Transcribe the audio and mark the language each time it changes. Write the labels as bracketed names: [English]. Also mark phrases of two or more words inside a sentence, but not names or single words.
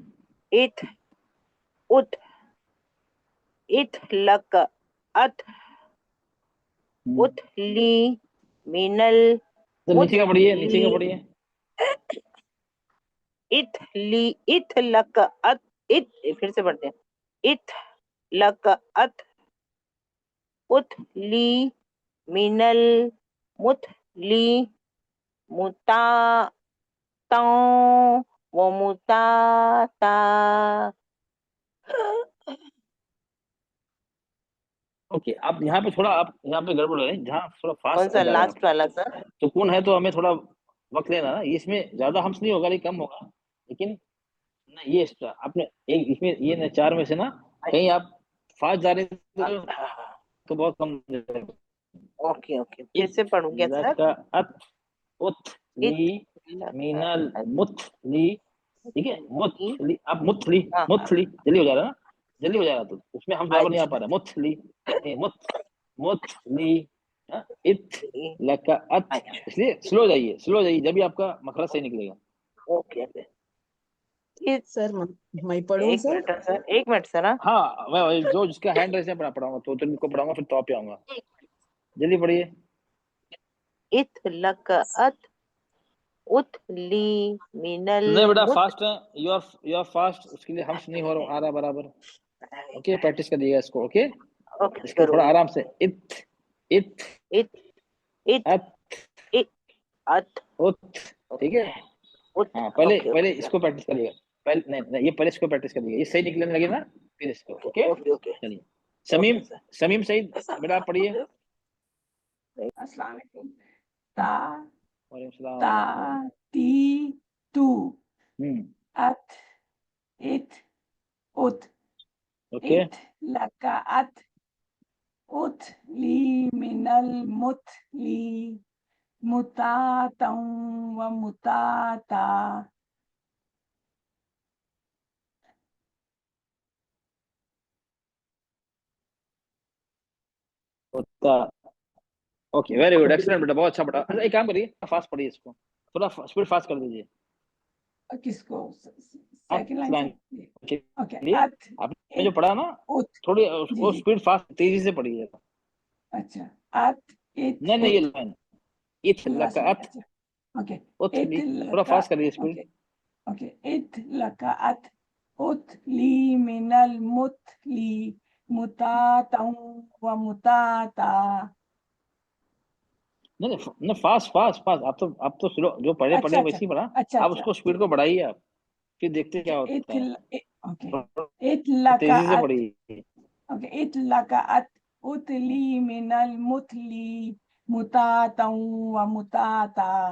[Hindi] इत उत इत लक अत हम्म। उतली मिनल तो नीचे का पढ़िए, नीचे का मुतली पढ़िए। इथली इथ लक अत इत, फिर से पढ़ते हैं। इथ लक अत उथली मिनल मुथली मुता व मुताता। ओके, आप यहाँ पे थोड़ा, आप यहाँ पे गड़बड़ हो रही है, जहाँ थोड़ा कौन फास्ट सा जा रहे हैं लास्ट आप, वाला सर? सुकून है तो हमें थोड़ा वक्त लेना ना, इसमें ज्यादा हमसे नहीं होगा, लेकिन कम होगा, लेकिन ना ये आपने एक इसमें ये ना चार में से ना कहीं आप फास्ट जा रहे हैं तो बहुत कम हो जाएगा। ओके ओके, फिर से पढ़ूंगा सर। लका अत उथली इथ लक मिनल अत मुथली, ठीक है, उथली, मुथली, आप मुथली, हाँ हाँ, मुथली जल्दी हो जा रहा है ना, जल्दी हो जा रहा, तो उसमें हम बराबर नहीं आ पा अच्छा रहे, मुथली, मुथ मुथली, इथ लका अत, इसलिए स्लो जाइए जब भी आपका मखरज सही निकलेगा। ओके ओके सर मैं पढ़ूं एक सर? मिनट सर, एक मिनट सर। हाँ हाँ मैं जो जिसका हैंड रेस है पढ़ाऊंगा, तो इनको पढ़ाऊंगा, फिर तो पे आऊंगा। जल्दी पढ़िए। इथ लक अत उत ली मिनल नहीं बेटा मुत। फास्ट है, [English] you are fast, [Hindi] उसके लिए हम्स नहीं आ रहा बराबर। ओके प्रैक्टिस करिएगा इसको। ओके ओके इसको थोड़ा आराम से। इथ इथ इथ इथ अत इथ अत उत, ठीक है। उत। हाँ पहले ओके पहले ओके इसको प्रैक्टिस करिएगा। पहले नहीं ये पहले इसको प्रैक्टिस करिएगा, ये सही निकलने लगे ना फिर इसको। ओके ओके ओके चलिए। समीम सर। समीम सईद बेटा आप पढ़िए। [Arabic] السلام عليكم. تا وعليكم السلام. ता ती तू अत इथ उत [Hindi] ओके इथ लका अत उत ली मिनल मुत ली मुतातौ व मुताता। ओके [English] very good excellent [Hindi] बेटा, बहुत अच्छा पढ़ा। अच्छा एक काम करिए, फास्ट पढ़िए इसको, थोड़ा स्पीड फास्ट कर दीजिए। किसको? सेकंड लाइन लाइन से? ओके ओके अत आपने जो पढ़ा ना उत। थोड़ी जी वो जी स्पीड फास्ट तेजी से पढ़िए। अच्छा अत इथ नहीं ये लाइन इथ लास्ट लका लाइन। अत अच्छा ओके उत इथ ली, थोड़ा लका फास्ट करिए स्पीड। ओके ओके इथ लका अत उत ली मिनल मुत ली मुतातौ व मुताता। नहीं नहीं फास्ट फास्ट फास्ट, आप तो स्लो, जो पढ़े अच्छा वैसे ही पढ़ा। अच्छा आप अच्छा उसको स्पीड को बढ़ाइए आप, फिर देखते क्या इथ होता है। ओके इथ लका तेजी से अत पढ़िए। ओके इथ लका अत उत ली मिनल मुत ली मुतातौ व मुताता।